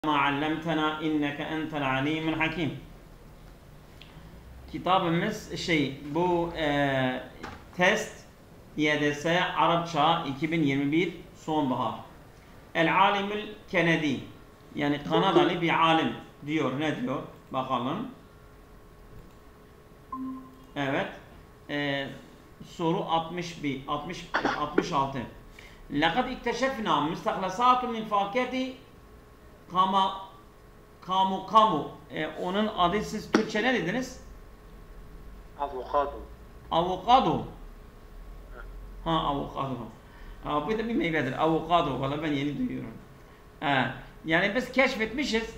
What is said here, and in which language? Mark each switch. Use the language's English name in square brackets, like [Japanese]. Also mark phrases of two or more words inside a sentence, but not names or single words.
[Arabic] ما علمتنا إنك أنت العليم الحكيم. [Turkish] Kitabımız bu test YDS Arapça 2021 sonbahar. [Arabic] العالم [Turkish] Kennedy, yani Kanadalı bir alim diyor. Ne diyor? Bakalım. Evet. Soru 66. [Arabic] لقد اكتشفنا مستخلصات من فاكهة kamu. [Turkish] Onun adı siz Türkçe ne dediniz? Avokado. Avokado. Avokado. Bu da bir meyvedir. Avokado. Valla ben yeni duyuyorum. Yani biz keşfetmişiz.